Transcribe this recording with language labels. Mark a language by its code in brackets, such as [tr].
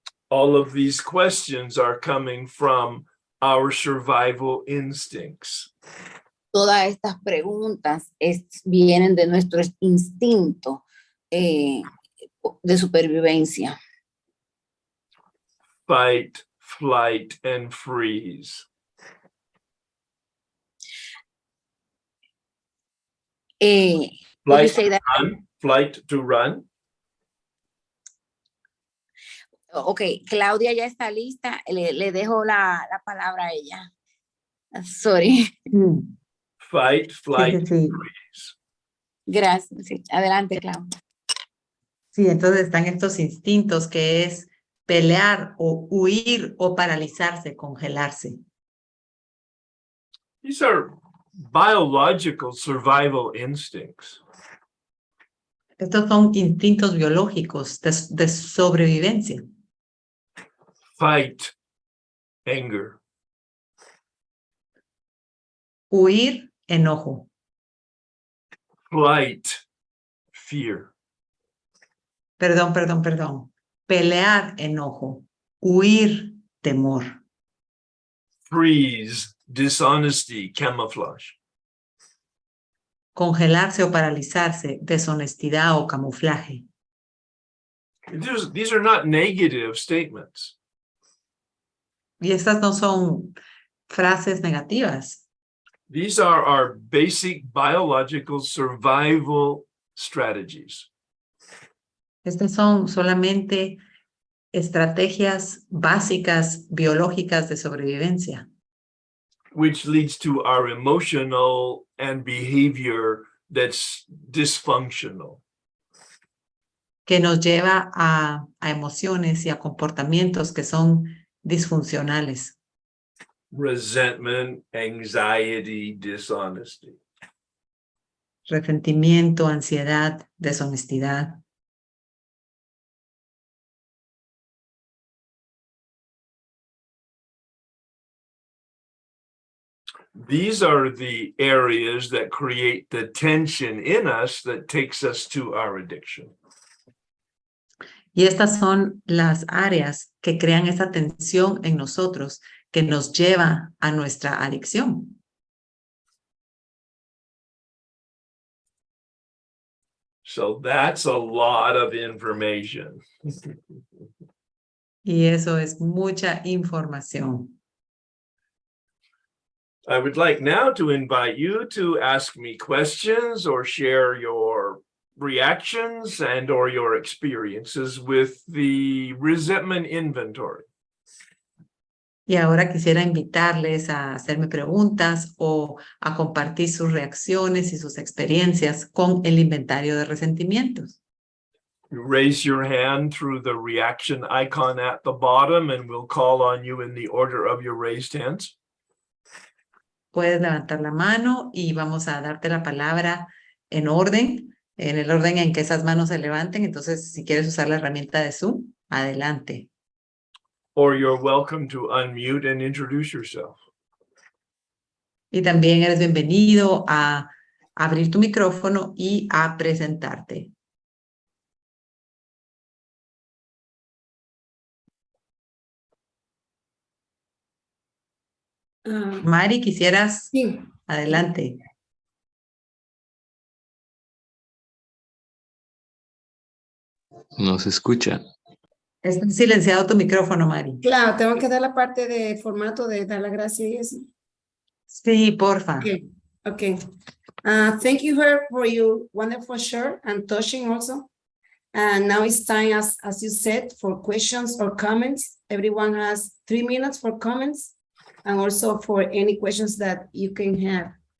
[en] All of these questions are coming from our survival instincts. [es] Todas estas preguntas vienen de nuestro instinto de supervivencia. [en] Fight, flight, and freeze. Would you Flight say that? run, flight to run. [es] Ok, Claudia ya está lista. Le dejo la palabra a ella. [en] Sorry. Fight, flight, [es] sí. [en] freeze. [es] Gracias. Sí. Adelante, Claudia. Sí, entonces están estos instintos que es pelear o huir o paralizarse, congelarse. [en] These are biological survival instincts. [es] Estos son instintos biológicos de sobrevivencia. [en] Fight, anger. [es] Huir, enojo. [en] Flight, fear. [es] Perdón. Pelear, enojo. Huir, temor. [en] Freeze, dishonesty, camouflage. [es] Congelarse o paralizarse, deshonestidad o camuflaje. [en] These are not negative statements. [es] Y estas no son frases negativas. [en] These are our basic biological survival strategies. [es] Estas son solamente estrategias básicas biológicas de sobrevivencia, [en] Which leads to our emotional and behavior that's dysfunctional. [es] que nos lleva a emociones y a comportamientos que son disfuncionales. [en] Resentment, anxiety, dishonesty. [es] Resentimiento, ansiedad, deshonestidad. [en] These are the areas that create the tension in us that takes us to our addiction. [es] Y estas son las áreas que crean esa tensión en nosotros que nos lleva a nuestra adicción. [en] So that's a lot of information. [es] Y eso es mucha información. [en] I would like now to invite you to ask me questions or share your reactions and or your experiences with the resentment inventory. [es] Y ahora quisiera invitarles a hacerme preguntas o a compartir sus reacciones y sus experiencias con el inventario de resentimientos. [en] You raise your hand through the reaction icon at the bottom, and we'll call on you in the order of your raised hands. [es] Puedes levantar la mano y vamos a darte la palabra en el orden en que esas manos se levanten. Entonces, si quieres usar la herramienta de Zoom, adelante. [en] Or you're welcome to unmute and introduce yourself. [es] Y también eres bienvenido a abrir tu micrófono y a presentarte. Mari, ¿quisieras? Sí. Adelante. No se escucha. Está silenciado tu micrófono, Mari. Claro, tengo que dar la parte de formato de dar la gracia y eso. Sí, porfa. [en] Okay. Okay. Thank you, Herb, for your wonderful share and touching also. And now it's time, as you said, for questions or comments. Everyone has 3 minutes for comments and also for any questions that you can have.